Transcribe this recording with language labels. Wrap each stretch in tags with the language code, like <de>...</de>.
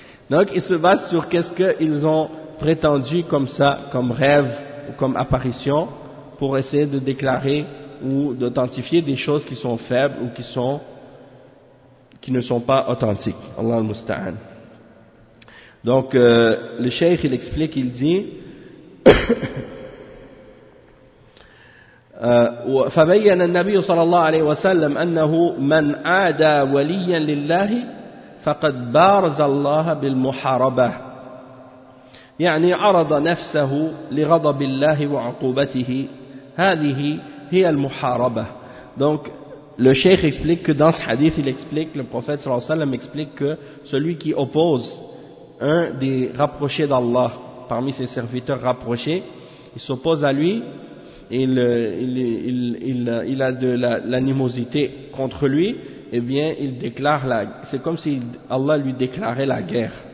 <fr>Donc il se base sur qu'est-ce qu'ils ont prétendu comme ça, comme rêve ou comme apparition, pour essayer de déclarer ou d'authentifier des choses qui sont faibles ou qui ne sont pas authentiques. Allah al-musta'an. Donc le cheikh il explique, il dit</fr> <ar>فبين النبي صلى الله عليه وسلم انه من عادى وليا لله فقد بارز الله بالمحاربه يعني عرض نفسه لغضب الله وعقوبته هذه هي المحاربه.</ar> <fr>Donc le cheikh explique que dans ce hadith il explique, le prophète</fr> <ar>صلى الله عليه وسلم</ar> <fr>explique que celui qui oppose un des rapprochés d'Allah, parmi ses serviteurs rapprochés, il s'oppose à lui, et il a de l'animosité contre lui, et bien il déclare la, c'est comme si Allah lui déclarait la guerre.</fr>